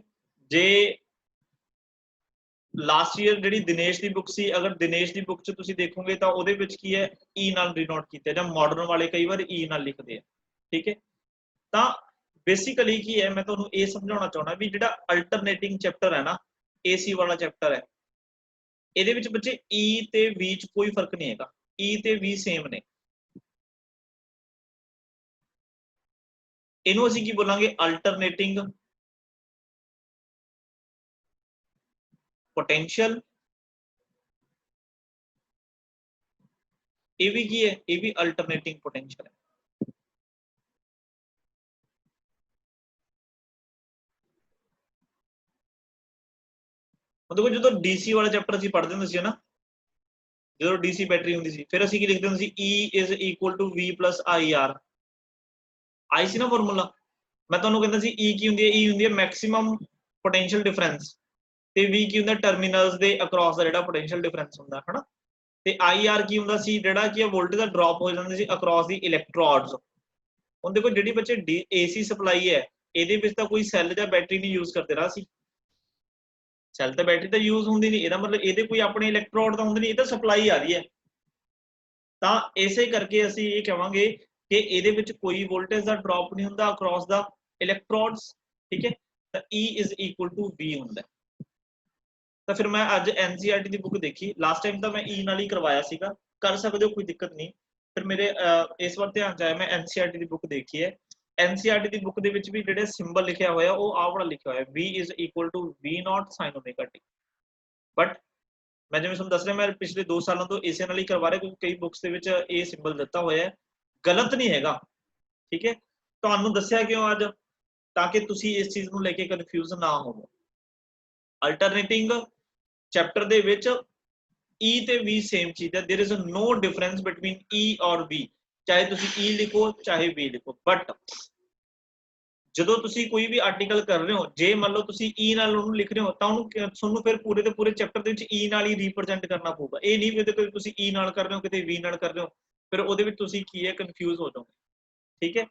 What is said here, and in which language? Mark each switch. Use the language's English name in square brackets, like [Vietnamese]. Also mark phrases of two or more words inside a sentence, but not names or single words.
[Punjabi] ਜੇ [English] last year [Punjabi] ਜਿਹੜੀ ਦਿਨੇਸ਼ ਦੀ ਬੁੱਕ ਸੀ, ਅਗਰ ਦਿਨੇਸ਼ ਦੀ ਬੁੱਕ 'ਚ ਤੁਸੀਂ ਦੇਖੋਗੇ ਤਾਂ ਉਹਦੇ ਵਿੱਚ ਕੀ ਹੈ, E ਨਾਲ ਡਿਨੋਟ ਕੀਤਾ, ਜਾਂ ਮਾਡਰਨ ਵਾਲੇ ਕਈ ਵਾਰ E ਨਾਲ ਲਿਖਦੇ ਆ, ਠੀਕ ਹੈ। ਤਾਂ ਬੇਸਿਕਲੀ ਕੀ ਹੈ, ਮੈਂ ਤੁਹਾਨੂੰ ਇਹ ਸਮਝਾਉਣਾ ਚਾਹੁੰਦਾ ਵੀ ਜਿਹੜਾ [English] alternating chapter [Punjabi] ਹੈ ਨਾ, AC ਵਾਲਾ ਚੈਪਟਰ ਹੈ, ਇਹਦੇ ਵਿੱਚ ਬੱਚੇ E ਤੇ V 'ਚ ਕੋਈ ਫਰਕ ਨਹੀਂ ਹੈਗਾ, E ਤੇ V ਸੇਮ ਨੇ। ਇਹਨੂੰ ਅਸੀਂ ਕੀ ਬੋਲਾਂਗੇ, [English] alternating potential. [Hindi] ये भी की है, ये भी [English] alternating potential [Hindi] है। देखो जो डीसी वाला चैप्टर [Punjabi] ਅਸੀਂ ਪੜ੍ਹਦੇ ਹੁੰਦੇ ਸੀ ਨਾ, ਜਦੋਂ [English] DC battery [Punjabi] ਹੁੰਦੀ ਸੀ, ਫਿਰ ਅਸੀਂ ਕੀ ਲਿਖਦੇ ਹੁੰਦੇ ਸੀ, [English] E is equal to V plus IR, [Punjabi] ਆਈ ਸੀ ਨਾ ਫਾਰਮੂਲਾ। ਮੈਂ ਤੁਹਾਨੂੰ ਕਹਿੰਦਾ ਸੀ E ਕੀ ਹੁੰਦੀ ਹੈ, E ਹੁੰਦੀ ਹੈ [English] maximum potential difference, [Punjabi] ਤੇ V ਕੀ ਹੁੰਦਾ ਟਰਮੀਨਲਸ ਦੇ ਅਕ੍ਰੋਸ ਦਾ ਜਿਹੜਾ [English] potential difference [Punjabi] ਹੁੰਦਾ ਹੈ ਨਾ, ਤੇ IR ਕੀ ਹੁੰਦਾ ਸੀ, ਜਿਹੜਾ ਕੀ ਹੈ ਵੋਲਟੇਜ ਦਾ ਡ੍ਰੌਪ ਹੋ ਜਾਂਦਾ ਸੀ [English] across the electrodes. [Punjabi] ਹੁਣ ਦੇਖੋ ਜਿਹੜੀ ਬੱਚੇ [English] AC supply [Punjabi] ਹੈ, ਇਹਦੇ ਵਿੱਚ ਤਾਂ ਕੋਈ ਸੈੱਲ ਜਾਂ ਬੈਟਰੀ ਨਹੀਂ ਯੂਜ਼ ਕਰਦੇ ਨਾ, ਸੀ ਸੈੱਲ ਤੇ ਬੈਟਰੀ ਤਾਂ ਯੂਜ਼ ਹੁੰਦੀ ਨਹੀਂ, ਇਹਦਾ ਮਤਲਬ ਇਹਦੇ ਕੋਈ ਆਪਣੇ ਇਲੈਕਟ੍ਰੋਡ ਤਾਂ ਹੁੰਦੇ ਨਹੀਂ, ਇਹ ਤਾਂ ਸਪਲਾਈ ਆ ਰਹੀ ਹੈ। ਤਾਂ ਇਸੇ ਕਰਕੇ ਅਸੀਂ ਇਹ ਕਹਾਂਗੇ ਕਿ ਇਹਦੇ ਵਿੱਚ ਕੋਈ ਵੋਲਟੇਜ ਦਾ ਡ੍ਰੌਪ ਨਹੀਂ ਹੁੰਦਾ [English] across the electrodes, [Punjabi] ਠੀਕ ਹੈ। ਤਾਂ [English] E is equal to V [Punjabi] ਹੁੰਦਾ। ਤਾਂ ਫਿਰ ਮੈਂ ਅੱਜ NCERT ਦੀ ਬੁੱਕ ਦੇਖੀ, [English] last time [Punjabi] ਤਾਂ ਮੈਂ E ਨਾਲ ਹੀ ਕਰਵਾਇਆ ਸੀਗਾ, ਕਰ ਸਕਦੇ ਹੋ ਕੋਈ ਦਿੱਕਤ ਨਹੀਂ। ਫਿਰ ਮੇਰੇ ਇਸ ਵਾਰ ਧਿਆਨ ਚ ਆਇਆ, ਮੈਂ NCERT ਦੀ ਬੁੱਕ ਦੇਖੀ ਹੈ, NCERT ਦੀ ਬੁੱਕ ਦੇ ਵਿੱਚ ਵੀ ਜਿਹੜੇ ਸਿੰਬਲ ਲਿਖਿਆ ਹੋਇਆ ਉਹ ਆਹ ਵਾਲਾ ਲਿਖਿਆ ਹੋਇਆ, [English] V is equal to V naught sin omega t। [Punjabi] ਬਟ ਮੈਂ ਜਿਵੇਂ ਤੁਹਾਨੂੰ ਦੱਸ ਰਿਹਾ, ਮੈਂ ਪਿਛਲੇ 2 ਸਾਲਾਂ ਤੋਂ ਇਸੇ ਨਾਲ ਹੀ ਕਰਵਾ ਰਿਹਾ, ਕਿਉਂਕਿ ਕਈ ਬੁੱਕਸ ਦੇ ਵਿੱਚ ਇਹ ਸਿੰਬਲ ਦਿੱਤਾ ਹੋਇਆ ਹੈ, ਗਲਤ ਨਹੀਂ ਹੈਗਾ, ਠੀਕ ਹੈ। ਤੁਹਾਨੂੰ ਦੱਸਿਆ ਕਿਉਂ ਅੱਜ, ਤਾਂ ਕਿ ਤੁਸੀਂ ਇਸ ਚੀਜ਼ ਨੂੰ ਲੈ ਕੇ ਕਨਫਿਊਜ਼ ਨਾ ਹੋਵੋ। ਅਲਟਰਨੇਟਿੰਗ ਚੈਪਟਰ ਦੇ ਵਿੱਚ E ਤੇ V ਸੇਮ ਚੀਜ਼ ਹੈ, [English] There is no difference between E और V, [Punjabi] ਚਾਹੇ ਤੁਸੀਂ E ਲਿਖੋ ਚਾਹੇ V ਲਿਖੋ। ਬਟ ਜਦੋਂ ਤੁਸੀਂ ਕੋਈ ਵੀ ਆਰਟੀਕਲ ਕਰ ਰਹੇ ਹੋ, ਜੇ ਮੰਨ ਲਓ ਤੁਸੀਂ E ਨਾਲ ਉਹਨੂੰ ਲਿਖ ਰਹੇ ਹੋ, ਤਾਂ ਉਹਨੂੰ ਤੁਹਾਨੂੰ ਫਿਰ ਪੂਰੇ ਦੇ ਪੂਰੇ ਚੈਪਟਰ ਦੇ ਵਿੱਚ E ਨਾਲ ਹੀ ਰਿਪਰੈਜ਼ੈਂਟ ਕਰਨਾ ਪਊਗਾ। ਇਹ ਨਹੀਂ ਵੀ ਤੁਸੀਂ E ਨਾਲ ਕਰ ਰਹੇ ਹੋ ਕਿਤੇ V ਨਾਲ ਕਰ ਰਹੇ ਹੋ, ਫਿਰ ਉਹਦੇ ਵਿੱਚ ਤੁਸੀਂ ਕੀ ਹੈ ਕਨਫਿਊਜ਼ ਹੋ ਜਾਓਗੇ, ਠੀਕ ਹੈ।